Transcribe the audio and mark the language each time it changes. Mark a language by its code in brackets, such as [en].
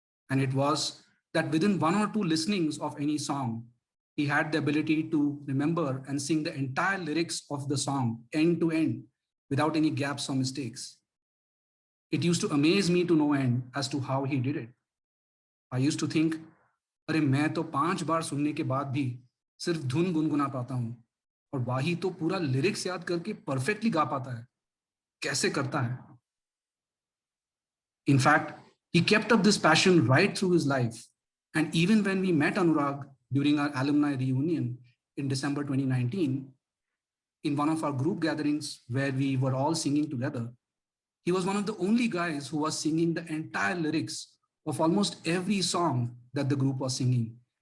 [en] And it was that within one or two listenings of any song, he had the ability to remember and sing the entire lyrics of the song end to end without any gaps or mistakes. It used to amaze me to no end as to how he did it. I used to think, [hi] अरे मैं तो 5 बार सुनने के बाद भी सिर्फ धुन गुनगुना पाता हूँ और वाही तो पूरा लिरिक्स याद करके परफेक्टली गा पाता है, कैसे करता है? [en] In fact, he kept up this passion right through his life. And even when we met Anurag during our alumni reunion in December 2019, in one of our group gatherings where we were all singing together, he was one of the only guys who was singing the entire lyrics of almost every song that the group was singing.